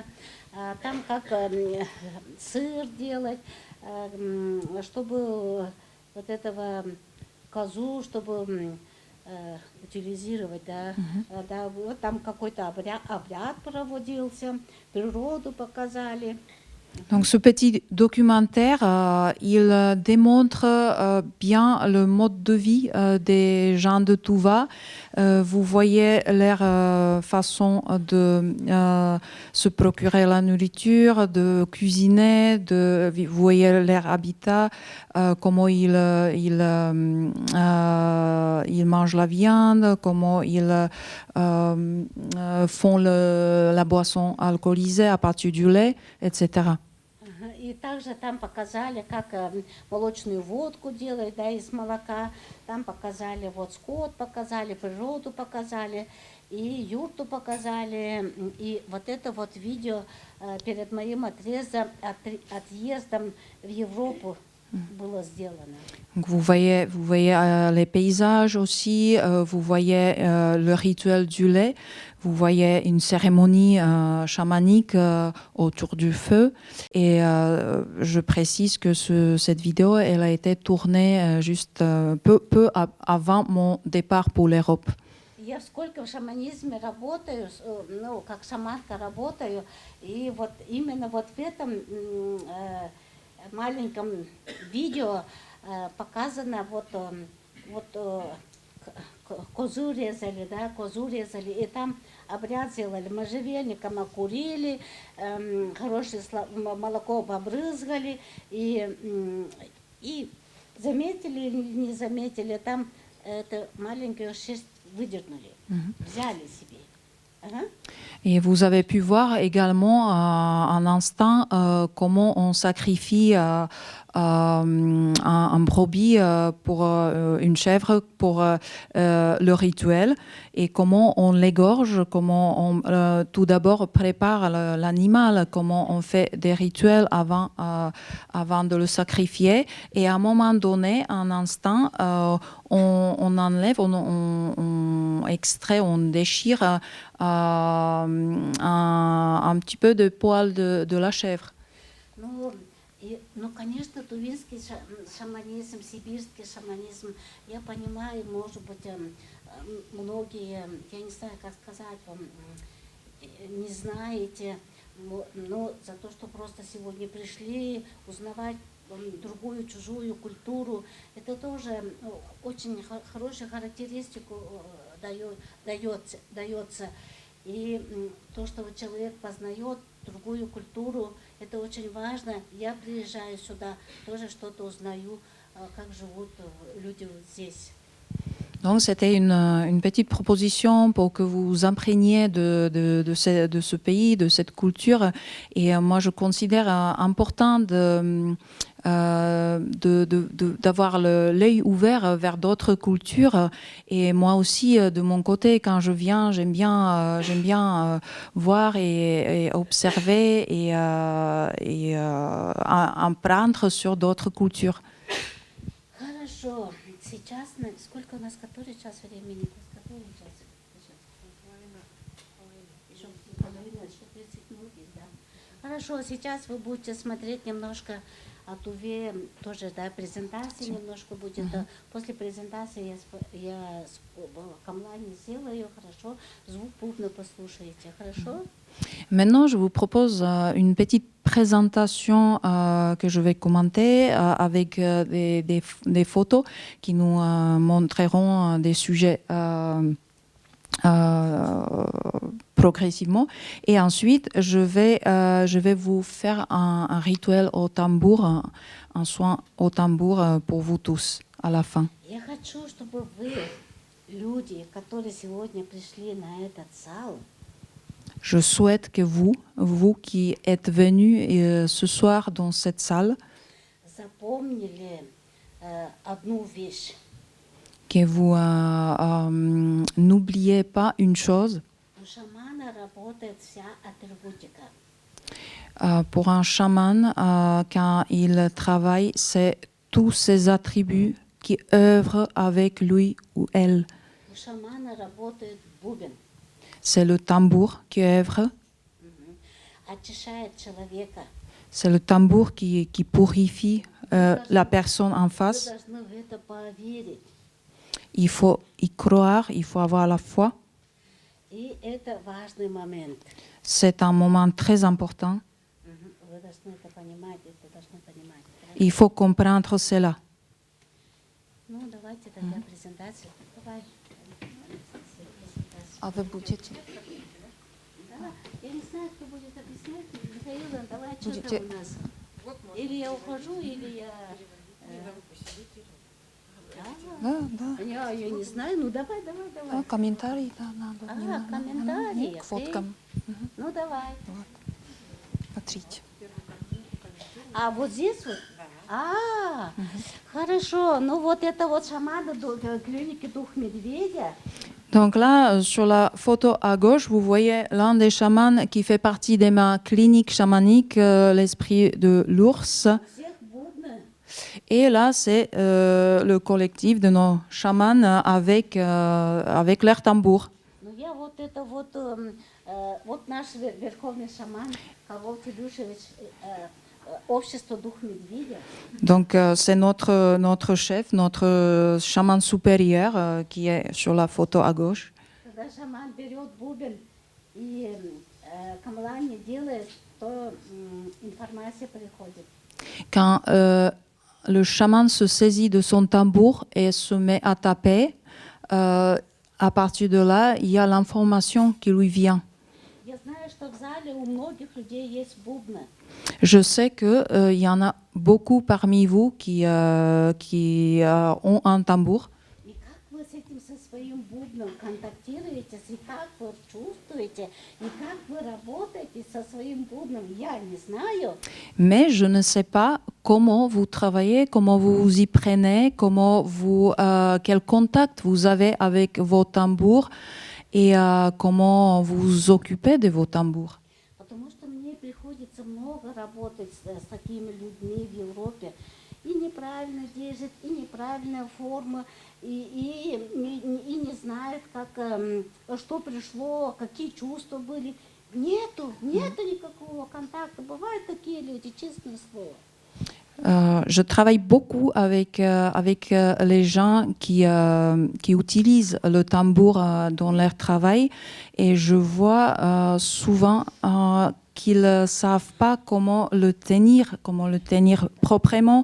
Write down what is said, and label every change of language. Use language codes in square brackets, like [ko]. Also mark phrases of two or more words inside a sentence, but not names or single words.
[ru] Там как сыр делать, чтобы вот этого козу, чтобы утилизировать, да, да, вот там какой-то обряд проводился, природу показали. [fr] Donc ce petit documentaire, il démontre bien le mode de vie des gens de Touva. Vous voyez leur façon de se procurer la nourriture, de cuisiner, vous voyez leur habitat, comment ils mangent la viande, comment ils font la boisson alcoolisée à partir du lait, etc. [ru] И также там показали, как молочную водку делают, да, из молока. Там показали вот скот, показали природу, показали и юрту показали. И вот это вот видео перед моим отъездом в Европу было сделано. [fr] Donc vous voyez les paysages aussi, vous voyez le rituel du lait, vous voyez une cérémonie chamanique autour du feu. Et je précise que cette vidéo, elle a été tournée juste peu avant mon départ pour l'Europe. [ru] Я сколько в шаманизме работаю, ну, как шаманка работаю, и вот именно вот в этом маленьком видео показано козу резали, да, и там обряд сделали, можжевельником окурили, хорошее молоко побрызгали, и заметили или не заметили, там эту маленькую шерсть выдернули, взяли себе. [fr] Et vous avez pu voir également un instant comment on sacrifie un brebis pour une chèvre pour le rituel et comment on l'égorge, comment on tout d'abord prépare l'animal, comment on fait des rituels avant de le sacrifier et à un moment donné, un instant, on enlève, on extrait, on déchire un petit peu de poil de la chèvre. [ru] Ну, конечно, тувинский шаманизм, сибирский шаманизм, я понимаю, может быть, многие, я не знаю, как сказать вам, не знаете, но за то, что просто сегодня пришли узнавать другую, чужую культуру, это тоже очень хорошую характеристику дается. И то, что человек познает другую культуру, это очень важно. Я приезжаю сюда, тоже что-то узнаю, как живут люди вот здесь. [fr] Donc c'était une petite proposition pour que vous imprégniez de ce pays, de cette culture. Et moi, je considère important d'avoir l'œil ouvert vers d'autres cultures. Et moi aussi, de mon côté, quand je viens, j'aime bien voir et observer et apprendre sur d'autres cultures. [ru] Хорошо. Сейчас, сколько у нас, который час времени? Который час? Еще половина, еще 30 минут есть, да? Хорошо, сейчас вы будете смотреть немножко о Туве, тоже, да, презентации немножко будет. После презентации я камлани сделаю, хорошо? Звук бубна послушаете, хорошо? [fr] Maintenant, je vous propose une petite présentation que je vais commenter avec des photos qui nous montreront des sujets progressivement. Et ensuite, je vais vous faire un rituel au tambour, un soin au tambour pour vous tous à la fin. [ru] Я хочу, чтобы вы, люди, которые сегодня пришли на этот зал, [fr] Je souhaite que vous qui êtes venus ce soir dans cette salle, [ru] запомнили одну вещь. [fr] Que vous n'oubliez pas une chose. [ru] У шамана работает вся атрибутика. [fr] Pour un chaman, quand il travaille, c'est tous ses attributs qui œuvrent avec lui ou elle. [ru] У шамана работает бубен, [fr] C'est le tambour qui œuvre, [ru] очищает человека. [fr] c'est le tambour qui purifie la personne en [ru] Вы [fr] face. [ru] должны в это поверить. [fr] Il faut y croire, il faut avoir la foi. [ru] И это важный момент. [fr] C'est un moment très important. [ru] Вы должны это понимать, это должны понимать. [fr] Il faut comprendre cela. [ru] Ну, давайте тогда презентацию. Давай. А вы будете? Давай. Я не знаю, кто будет объяснять. Михаил, давай, что Будете- там у нас? Или я ухожу, или я... Да. Я не знаю, ну давай. Комментарии, да, надо. Комментарии. К фоткам. Ну давай. Смотрите. А вот здесь вот? Хорошо. Ну вот это вот шаманы клиники Дух Медведя. [fr] Donc là, sur la photo à gauche, vous voyez l'un des chamans qui fait partie de ma clinique chamanique, l'esprit de l'ours. [ru] У всех бубны. [fr] Et là, c'est le collectif de nos chamans avec leur tambour. [ru] Ну я вот это вот, вот наш верховный шаман Кавол Федушевич, общество Дух Медведя. [fr] Donc c'est notre chef, notre chaman supérieur qui est sur la photo à gauche. [ru] Когда шаман берет бубен и камлани делает, то информация приходит. [fr] Quand le chaman se saisit de son tambour et se met à taper, à partir de là, il y a l'information qui lui vient. [ru] Я знаю, что в зале у многих людей есть бубны. [fr] Je sais qu'il y en a beaucoup parmi vous qui ont un tambour. [ru] И как вы с этим со своим бубном контактируете, и как вы чувствуете, и как вы работаете со своим бубном, я не знаю. [fr] Mais je ne sais pas comment vous travaillez, comment vous vous y prenez, quel contact vous avez avec vos tambours et comment vous vous occupez de vos tambours. [ru] Потому что мне приходится много работать с такими людьми в Европе. И неправильно держит, и неправильная форма, и не знает, что пришло, какие чувства были. Нету никакого контакта. Бывают такие люди, честное слово. [fr] Je travaille beaucoup avec les gens qui utilisent le tambour dans leur travail et je vois souvent qu'ils ne savent pas comment le tenir proprement.